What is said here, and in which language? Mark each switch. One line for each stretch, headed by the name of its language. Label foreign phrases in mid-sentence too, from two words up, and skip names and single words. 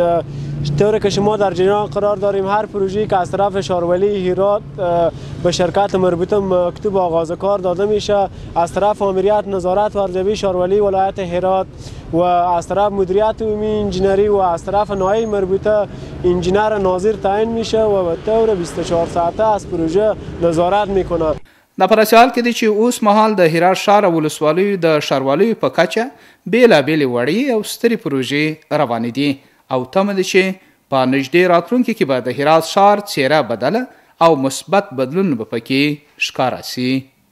Persian: طوری که شما در جریان قرار داریم هر پروژه‌ای که از طرف شهرواری هرات به شرکت مربوطه مکتوب آغاز کار داده میشه از طرف آمریت نظارت ورزبی شهرواری ولایت هرات و از طرف مدیریت عمومی انجینری و از طرف نهایی مربوطه انجینر ناظر تعیین میشه و به طور 24 ساعته از پروژه نظارت میکنه.
Pashto: دا په حال کې دی چې اوس مهال د هرات ښار او ولسوالیو د ښاروالیو په کچه بېلابېلې وړې او سترې پروژې روانې دي او تمه ده چې په نږدې راتلونکي کې به د هرات ښار څیره بدله او مثبت بدلون به پکې ښکاره سي.